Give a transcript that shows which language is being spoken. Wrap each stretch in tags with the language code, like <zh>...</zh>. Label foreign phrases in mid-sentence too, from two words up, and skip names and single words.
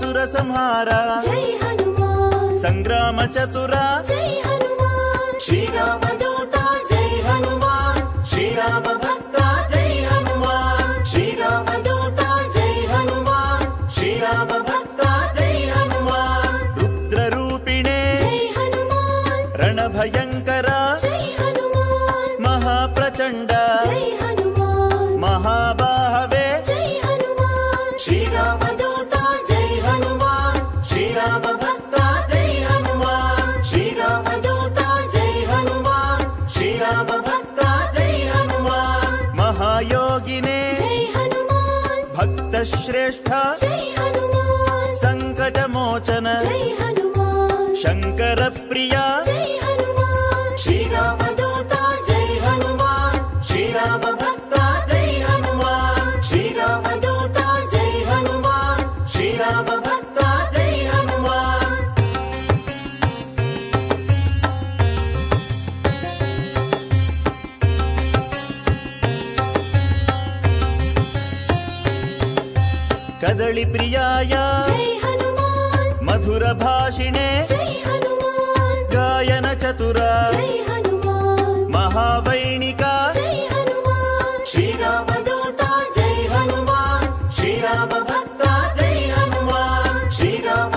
<kn>ಸಂಹಾರ</kn> <te>జై హనుమాన్</te> <kn>ಸಂಗ್ರಾಮ ಚತುರ</kn> <te>జై హనుమాన్ శ్రీరామ దూత జై హనుమాన్ శ్రీరామ భక్త జై హనుమాన్ శ్రీరామ దూత జై హనుమాన్ శ్రీరామ భక్త జై హనుమాన్</te> <kn>ರುದ್ರರೂಪಿಣೆ</kn> <te>జై హనుమాన్</te> <kn>ರಣಭಯಂಕರ</kn> <te>జై హనుమాన్</te> <kn>ಮಹಾಪ್ರಚಂಡ</kn> <te>జై హనుమాన్</te> <kn>ಮಹಾಬಾಹವೆ</kn> <te>జై హనుమాన్ శ్రీరామ దూత జై హనుమాన్ శ్రీరామ భక్త జై హనుమాన్ శ్రీరామ దూత జై హనుమాన్ శ్రీరామ భక్త జై హనుమాన్</te> <kn>ಮಹಾಯೋಗಿನೇ</kn> <te>జై హనుమాన్</te> <kn>ಭಕ್ತ ಶ್ರೇಷ್ಠ</kn> <te>జై హనుమాన్</te> <kn>ಸಂಕಟ ಮೋಚನ</kn> <te>జై హనుమాన్</te> <kn>ಶಂಕರ ಪ್ರಿಯ</kn> <te>జై హనుమాన్ శ్రీరామ దూత జై హనుమాన్ శ్రీరామ భక్త జై హనుమాన్ శ్రీరామ దూత జై హనుమాన్ శ్రీరామ భక్త జై హనుమాన్</te> <kn>ಕದಳಿ ಪ್ರಿಯಾಯ</kn> <te>జై హనుమాన్</te> <kn>ಮಧುರ ಭಾಷಿಣೆ</kn> <te>జై హనుమాన్</te> <kn>ಗಾಯನ ಚತುರ</kn> <te>జై హనుమాన్</te> <kn>ಮಹಾವೈಣಿಕ</kn> <te>జై హనుమాన్ శ్రీరామ దూత జై హనుమాన్ శ్రీరామ భక్త జై హనుమాన్ శ్రీరామ</te>